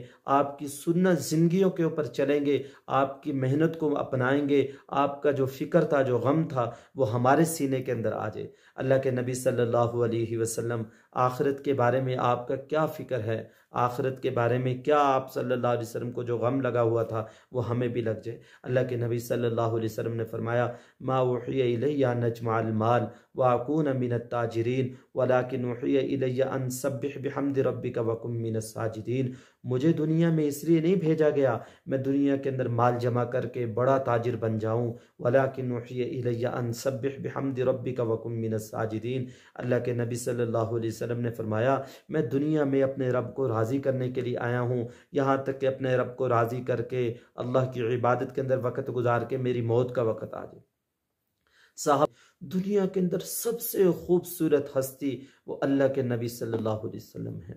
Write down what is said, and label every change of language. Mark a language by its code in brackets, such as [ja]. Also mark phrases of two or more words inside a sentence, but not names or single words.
[hi] आपकी सुन्नत ज़िंदगियों के ऊपर चलेंगे, आपकी मेहनत को अपनाएंगे, आपका जो फ़िक्र था, जो गम था, वो हमारे सीने के अंदर आ जाए। अल्लाह के नबी [ar] صلى الله عليه وسلم, [hi] आखिरत के बारे में आपका क्या फ़िक्र है? आखिरत के बारे में क्या आप [ar] صلى الله عليه وسلم [hi] को जो गम लगा हुआ था वो हमें भी लग जाए। अल्लाह के नबी [ar] صلى الله عليه وسلم [hi] ने फरमाया, [ar] ما أوحي إلي نجمع المال وأكون من التاجرين ولكن أوحي إلي أن سبح بحمد ربك وكن من الساجدين. [hi] मुझे दुनिया में इसलिए नहीं भेजा गया मैं दुनिया के अंदर माल जमा करके बड़ा ताजिर बन जाऊं, [ar] ولكن أوحي إلي أن سبح بحمد ربك وكن من الساجدين. [hi] अल्लाह के नबी [ar] صلى الله عليه وسلم [hi] ने फरमाया, मैं दुनिया में अपने रब को राज़ी करने के लिए आया हूँ, यहाँ तक कि अपने रब को राज़ी करके अल्लाह की इबादत के अंदर वक़्त गुजार के मेरी मौत का वक़्त आ जाए। साहब, दुनिया के अंदर सबसे खूबसूरत हस्ती वो अल्लाह के नबी [ar] صلى الله عليه وسلم [hi] है।